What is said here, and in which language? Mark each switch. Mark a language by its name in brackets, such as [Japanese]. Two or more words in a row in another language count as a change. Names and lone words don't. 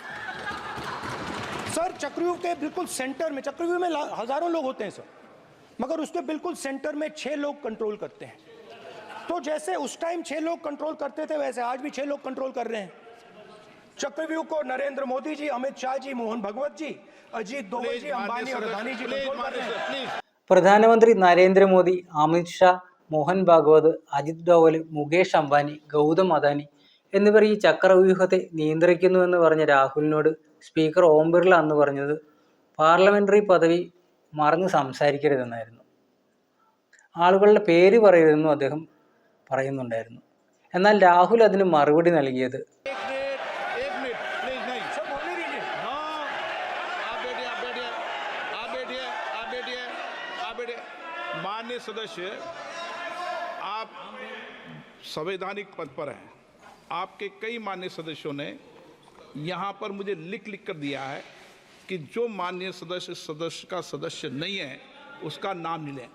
[Hindi] सर चक्रव्यूह के बिल्कुल सेंटर में, चक्रव्यूह में हजारों लोग होते हैं सर, मगर उसके बिल्कुल सेंटर में 6 लोग कंट्रोल करते हैं. तो जैसे उस टाइम 6 लोग कंट्रोल करते थे, वैसे आज भी 6 लोग कंट्रोल कर रहे हैं. चक्रव्यूह को नरेंद्र मोदी जी, अमित शाह जी, मोहन भगवत जी, अजीत दोवल जी, अंबानी और अदानी जी कंट्रोल कर रहे हैं. [Malayalam] പ്രധാനമന്ത്രി നരേന്ദ്രമോദി, അമിത് ഷാ, മോഹൻ ഭാഗവത്, അജിത് ഡോവൽ, മുകേഷ് അംബാനി, ഗൗതം അദാനി എന്നിവർ ഈ ചക്രവ്യൂഹത്തെ നിയന്ത്രിക്കുന്നുവെന്ന് പറഞ്ഞ രാഹുലിനോട് സ്പീക്കർ ഓം ബിർള അന്ന് പറഞ്ഞത് പാർലമെൻ്ററി പദവി മറന്ന് സംസാരിക്കരുതെന്നായിരുന്നു. ആളുകളുടെ പേര് പറയരുതെന്നും അദ്ദേഹം പറയുന്നുണ്ടായിരുന്നു. എന്നാൽ രാഹുൽ അതിന് മറുപടി നൽകിയത് [Hindi] माननीय सदस्य संवैधानिक पद पर हैं। आपके कई माननीय सदस्यों ने यहाँ पर मुझे लिख कर दिया है कि जो माननीय सदस्य का सदस्य नहीं है उसका नाम नहीं लें।